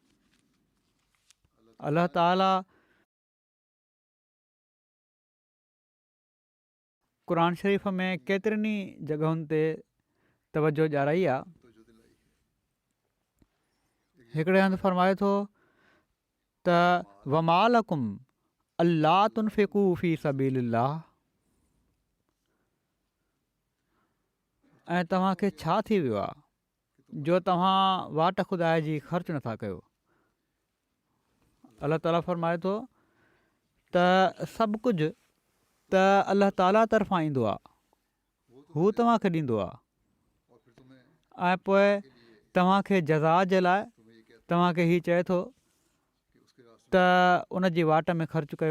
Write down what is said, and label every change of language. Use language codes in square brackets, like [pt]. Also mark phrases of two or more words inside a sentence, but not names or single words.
[sd] अल्लाह ताला क़ुर शरीफ़ में केतिरनि ई जॻहुनि ते तवजो ॾियाराई आहे। हिकिड़े हंधि फरमाए थो त [ar] وما لكم ألا تنفقوا في سبيل الله, [sd] ऐं तव्हांखे छा थी वियो आहे जो तव्हां वाट खुदा जी ख़र्च नथा कयो। अल्लाह ताला फरमाए थो त सभु कुझु त अल्लाह ताला तरफ़ां ईंदो आहे, हू तव्हांखे ॾींदो आहे ऐं पोइ तव्हांखे जज़ा जे लाइ तव्हांखे हीउ चए थो त उन जी वाट में ख़र्चु कयो।